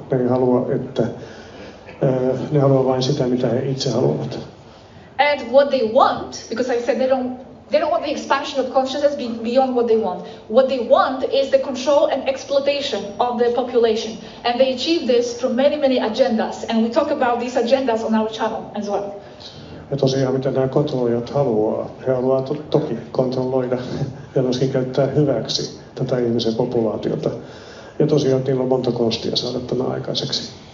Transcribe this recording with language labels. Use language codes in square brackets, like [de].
[fi] Ne ei halua, että ne haluaa vain sitä, mitä he itse haluavat. [en] And what they want, because I said they don't want the expansion of consciousness beyond what they want. What they want is the control and exploitation of the population. And they achieve this through many, many agendas. And we talk about these agendas on our channel as well. [fi] Ja tosiaan mitä nämä kontrolloijat haluaa. He haluaa toki kontrolloida ja myöskin käyttää hyväksi tätä ihmisen populaatiota. Ja tosiaan niillä on monta konstia saada tämä aikaiseksi.